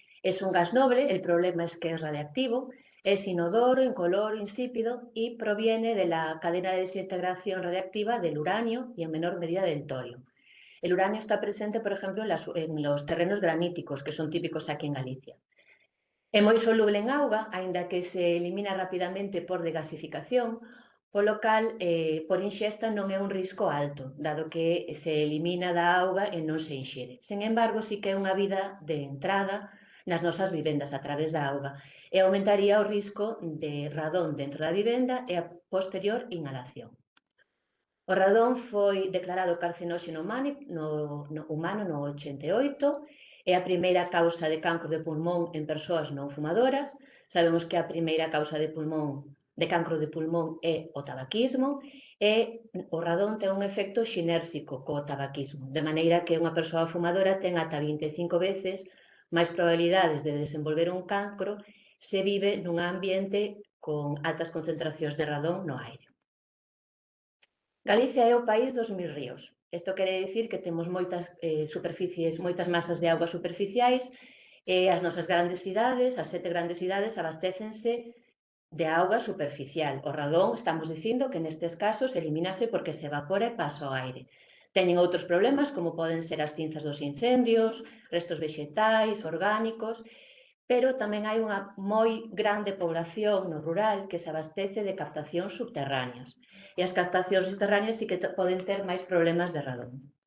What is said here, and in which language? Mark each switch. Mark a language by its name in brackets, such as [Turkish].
[Spanish] Es un gas noble, el problema es que es radiactivo, es inodoro, incoloro, insípido y proviene de la cadena de desintegración radiactiva del uranio y en menor medida del torio. El uranio está presente, por ejemplo, en los terrenos graníticos, que son típicos aquí en Galicia. [Galician] É moi soluble en auga, aínda que se elimina rapidamente por degasificación, polo cal, por inxesta non é un risco alto, dado que se elimina da auga e non se inxere. Sen embargo, sí que é unha vida de entrada nas nosas vivendas a través da auga e aumentaría o risco de radón dentro da vivenda e a posterior inhalación. O radón foi declarado carcinóxeno humano no 88, é a primeira causa de cancro de pulmón en persoas non fumadoras. Sabemos que a primeira causa de cancro de pulmón é o tabaquismo e o radón ten un efecto xinérxico co tabaquismo, de maneira que unha persoa fumadora ten ata 25 veces máis probabilidades de desenvolver un cancro se vive nun ambiente con altas concentracións de radón no aire. Galicia é o país dos 1000 ríos. Isto quere dicir que temos moitas moitas masas de auga superficiais e as nosas grandes cidades, as 7 grandes cidades, abastécense de auga superficial. O radón, estamos dicindo que nestes casos elimínase porque se evapora e pasa ao aire. Teñen outros problemas como poden ser as cinzas dos incendios, restos vexetais, orgánicos, pero tamén hai unha moi grande población no rural que se abastece de captacións subterráneas. E as captacións subterráneas sí que poden ter máis problemas de radón.